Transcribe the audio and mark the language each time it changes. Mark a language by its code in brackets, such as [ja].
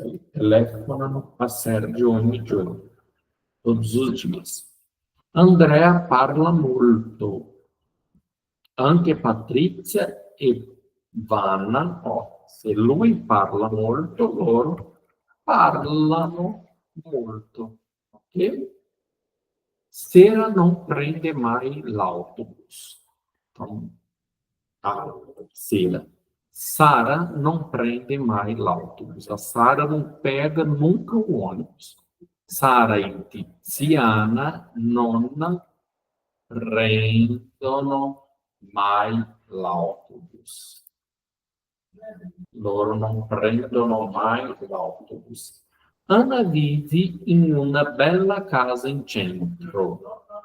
[it] Telefonano a Sérgio ogni giorno, [pt] todos os dias. [it] Andrea parla molto. Anche Patrizia e Vanna, se lui parla molto, loro parlano molto. Ok? Sera non prende mai l'autobus. [pt] Então, sera. Sara não prende mais l'autobus. A Sara não pega nunca o ônibus. [it] Sara e Tiziana non prendono mai l'autobus. Loro non prendono mai l'autobus. Anna vive in una bella casa in centro.